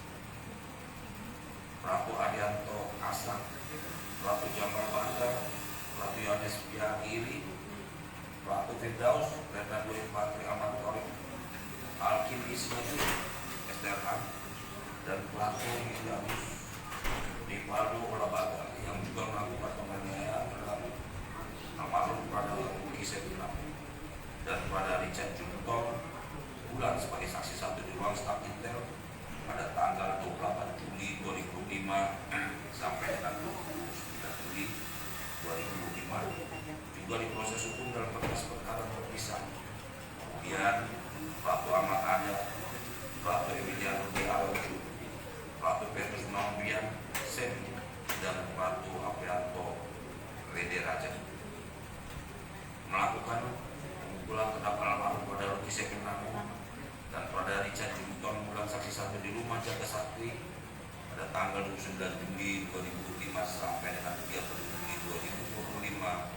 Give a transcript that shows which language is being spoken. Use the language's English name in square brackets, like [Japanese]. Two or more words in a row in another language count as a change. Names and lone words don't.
[Indonesian] Ratu Adianto Asan, Ratu Jamal Bandar, Ratu Yohanes Piagiri, Ratu Firdaus, Letnan Doel Pante Ahmad Torek, Alkin Ismail, SDRH, dan Ratu Milamus Rivaldo Olabaga yang juga melakukan penganiayaan terhadap almarhum Prada Luki Seprinamo dan Prada Richard Junton bulan sebagai saksi satu di ruang staf intel pada tanggal 28 Juli 2005 sampai dengan 29 Juli 2005 juga diproses hukum dalam berkas perkara terpisah. Kemudian Ratu Ahmad Anya, Ratu Emiliano de Araujo, Ratu Petrus Nombian Sen, dan Ratu Aprianto Rede Raja melakukan pemukulan terhadap almarhum Prada Luki Seprinamo dan Prada Richard Junton bulan saksi satu di rumah Jaga Sakti pada tanggal 29 Juli 2005 sampai dengan 30 Juli 2025.